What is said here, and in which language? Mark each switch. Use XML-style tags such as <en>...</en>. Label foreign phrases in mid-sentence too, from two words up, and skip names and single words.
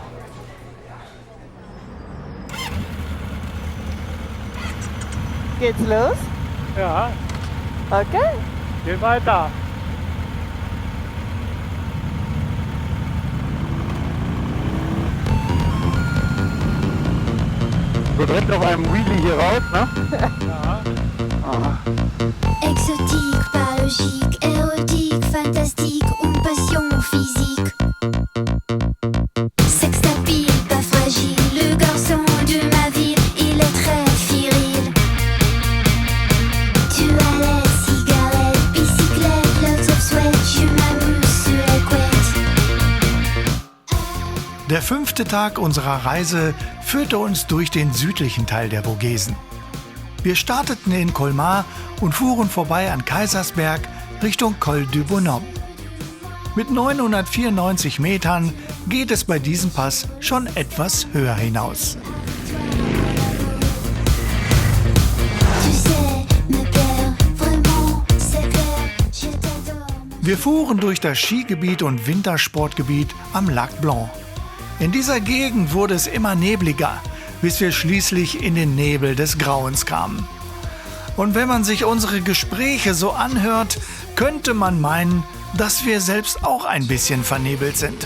<de>Geht's los? Ja, Okay. geh weiter. So direkt auf einem Wheelie hier raus, ne?</de> <fr>Exotique, pas logique, érotique, fantastique ou passion physique. Sex tapis, pas fragile, le garçon de ma ville, il est très viril. Toilette, cigarette, bicyclette,</fr> <en>lots of sweat,</en> <fr>je m'amuse sur la couette.</fr> <de>Der 5. Tag unserer Reise führte uns durch den südlichen Teil der Vogesen. Wir starteten in Colmar und fuhren vorbei an Kaisersberg Richtung Col du Bonhomme. Mit 994 Metern geht es bei diesem Pass schon etwas höher hinaus.</de> <fr>Tu sais, me plaire, vraiment, c'est clair, je t'adore.</fr> <de>Wir fuhren durch das Skigebiet und Wintersportgebiet am Lac Blanc. In dieser Gegend wurde es immer nebliger, bis wir schließlich in den Nebel des Grauens kamen. Und wenn man sich unsere Gespräche so anhört, könnte man meinen, dass wir selbst auch ein bisschen vernebelt sind.</de>